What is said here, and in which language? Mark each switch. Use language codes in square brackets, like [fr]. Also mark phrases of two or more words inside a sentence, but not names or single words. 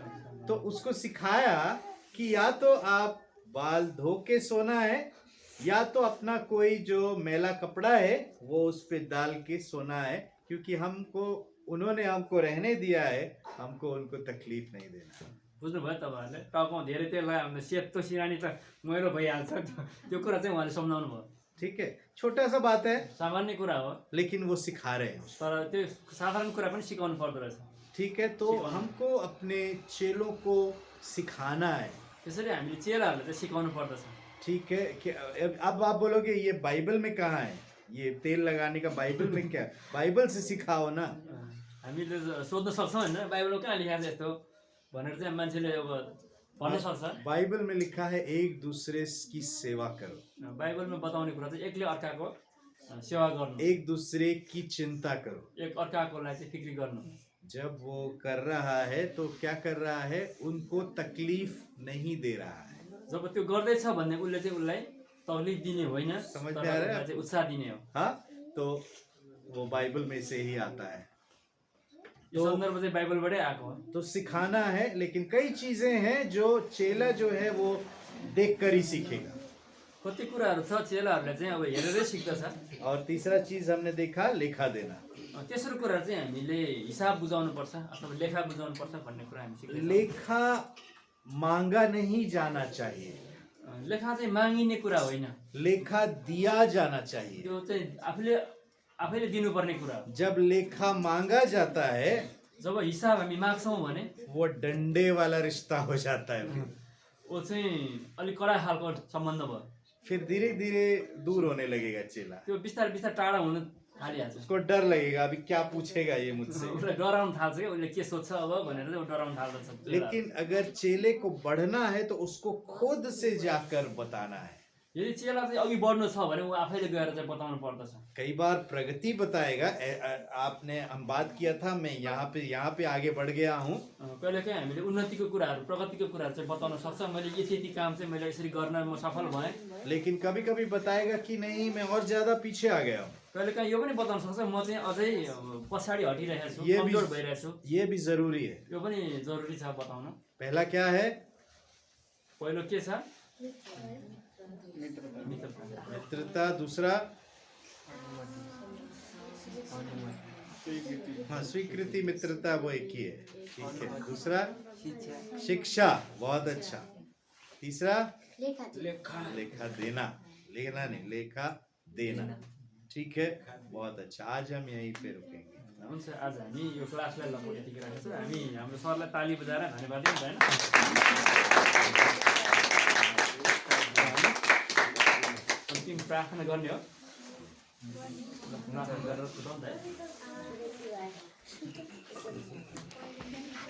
[hi] तो उसको सिखाया कि या तो आप बाल धो के सोना है या तो अपना कोई जो मैला कपड़ा है वो उस पे डाल के सोना है, क्योंकि हमको उन्होंने हमको रहने दिया है, हमको उनको तकलीफ नहीं देना। [ne] बुझ्नुभयो तपाईँहरूले? टाउकोमा धेरै तेल लगायो भने सेतो सिरानी त मैलो भइहाल्छ। त्यो कुरा चाहिँ उहाँले सम्झाउनु भयो। [hi] ठीक है, छोटा सा बात है, [ne] सामान्य कुरा हो, [hi] लेकिन वो सिखा रहे हैं। [ne] तर त्यो साधारण कुरा पनि सिकाउनु पर्दो रहेछ। [hi] ठीक है, तो हमको अपने चेलों को सिखाना है। [ne] त्यसरी हामीले चेलाहरूलाई चाहिँ सिकाउनु पर्दछ। [hi] ठीक है कि अब आप बोलोगे ये बाइबल में कहाँ है, ये तेल लगाने का बाइबल में क्या? बाइबल से सिखाओ ना। [ne] हामीले सोध्न सक्छौँ होइन, बाइबलमा कहाँ लेखेको छ यस्तो भनेर चाहिँ मान्छेले अब भन्न सक्छ। [hi] बाइबल में लिखा है एक दूसरे की सेवा करो, [ne] बाइबलमा बताउने कुरा चाहिँ एकले अर्काको सेवा गर्नु, [hi] एक दूसरे की चिंता करो। [ne] एक अर्काको लागि चाहिँ फिक्री गर्नु। [hi] जब वो कर रहा है तो क्या कर रहा है, उनको तकलीफ नहीं दे रहा है। [ne] जब त्यो गर्दैछ भन्ने उसले चाहिँ उसलाई तकलिफ दिने होइन, [hi] समझ [ne] तर [hi] में आ रहा है? [ne] उसलाई चाहिँ उत्साह दिने हो। [hi] हाँ, तो वो बाइबल में से ही आता है। [ne] यो सन्दर्भ चाहिँ बाइबलबाटै आएको हो। [hi] तो सिखाना है, लेकिन कई चीजें हैं जो चेला जो है वो देख कर ही सीखेगा। [ne] कति कुराहरू छ चेलाहरूले चाहिँ अब हेरेरै सिक्दछ। [hi] और तीसरा चीज हमने देखा, लेखा देना। [ne] तेस्रो कुरा चाहिँ हामीले हिसाब बुझाउनु पर्छ अथवा लेखा बुझाउनु पर्छ भन्ने कुरा हामी सिक्दैछौँ। [hi] लेखा मांगा नहीं जाना चाहिए, [ne] लेखा चाहिँ मागिने कुरा होइन, [hi] लेखा दिया जाना चाहिए। [ne] त्यो चाहिँ आफैले दिनुपर्ने कुरा हो। [hi] जब लेखा मांगा जाता है, [ne] जब हिसाब हामी माग्छौँ भने [hi] वो डंडे वाला रिश्ता हो जाता है। [ne] वो चाहिँ अलिक कडा खालको सम्बन्ध भयो। [hi] फिर धीरे धीरे दूर होने लगेगा चेला, [ne] त्यो बिस्तारै बिस्तारै टाढा हुन थालिहाल्छ। [hi] उसको डर लगेगा अभी क्या पूछेगा ये मुझसे। [ne] उसलाई डराउन थाल्छ क्या, उसले के सोध्छ अब भनेर चाहिँ ऊ डराउन थाल्दछ। [hi] लेकिन अगर चेले को बढ़ना है तो उसको खुद से जाकर बताना है। [ne] यदि चेला चाहिँ अघि बढ्नु छ भने ऊ आफैले गएर चाहिँ बताउनु पर्दछ। [hi] कई बार प्रगति बताएगा, आपने हम बात किया था, मैं यहाँ पे आगे बढ़ गया हूँ। [ne] कहिलेकाहीँ हामीले उन्नतिको कुराहरू प्रगतिको कुराहरू चाहिँ बताउन सक्छ। मैले यति काम चाहिँ मैले यसरी गर्न म सफल भएँ। [hi] लेकिन कभी कभी बताएगा कि नहीं मैं और ज्यादा पीछे आ गया हूँ। [ne] कहिलेकाहीँ यो पनि बताउन सक्छ म चाहिँ अझै पछाडि हटिरहेको छु, [hi] ये [ne] कमजोर भइरहेको छु। [hi] ये भी जरूरी है। [ne] यो पनि जरुरी छ बताउन। [hi] पहला क्या है? [ne] पहिलो के छ? [hi] मित्रता। [ne] मित्रता। [hi] मित्रता। दूसरा स्वीकृति। हाँ, स्वीकृति, मित्रता वो एक ही है। ठीक है। दूसरा शिक्षा, बहुत अच्छा। तीसरा लेखा देना, लेना नहीं, लेखा देना। ठीक है, बहुत अच्छा। आज हम यहीं पे रुकेंगे। [ne] हुन्छ, आज हामी यो क्लासलाई लगभग यतिकै राखेको छौँ। हामी हाम्रो सरलाई ताली बजाएर धन्यवाद दिन्छ होइन। अन्तिम प्रार्थना गर्ने हो। प्रार्थना गरेर छुटाउँ न है।